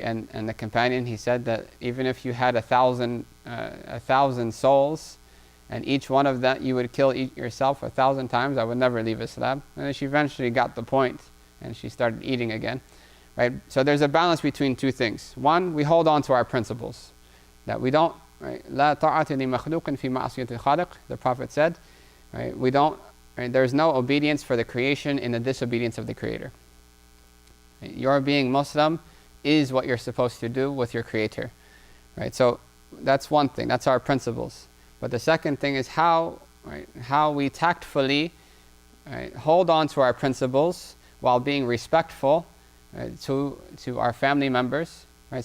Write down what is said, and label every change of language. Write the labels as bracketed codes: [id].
[en] And the companion, he said that even if you had 1,000 souls, and each one of that you would kill yourself 1,000 times, I would never leave Islam. And then she eventually got the point, and she started eating again. Right? So there's a balance between two things. One, we hold on to our principles, that we don't, right? [ar] لا طاعة لمخلوق في معصية الخالق, [en] the Prophet said. Right? We don't, right? There's no obedience for the creation in the disobedience of the Creator. Right? Your being Muslim is what you're supposed to do with your Creator. Right? So that's one thing, that's our principles. But the second thing is how we tactfully, right, hold on to our principles while being respectful, right, to our family members. Right?